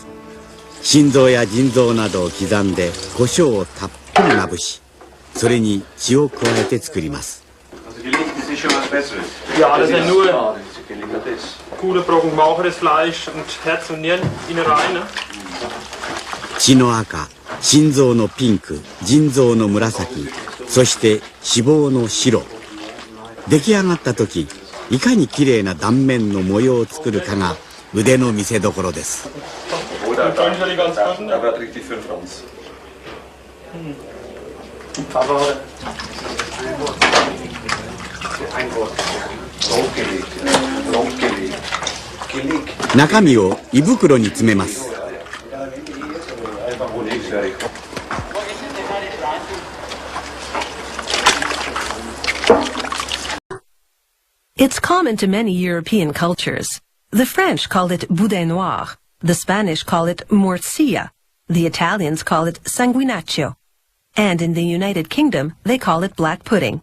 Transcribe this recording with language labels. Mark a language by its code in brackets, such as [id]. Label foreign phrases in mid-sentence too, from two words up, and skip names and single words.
[ja] 心臓や腎臓などを刻んで胡椒をたっぷりまぶし、それに血を加えて作ります。 [de] Ja, das sind nur gute Brocken mageres Fleisch und Herz und Nieren innen rein. Ne? [ja] 血の赤、心臓のピンク、腎臓の紫、そして脂肪の白。出来上がった時、いかに綺麗な断面の模様を作るかが腕の見せ所です。中身を胃袋に詰めます。 [en] It's common to many European cultures. The French call it [fr] boudin noir, [en] the Spanish call it morcilla, the Italians call it sanguinaccio, and in the United Kingdom they call it black pudding.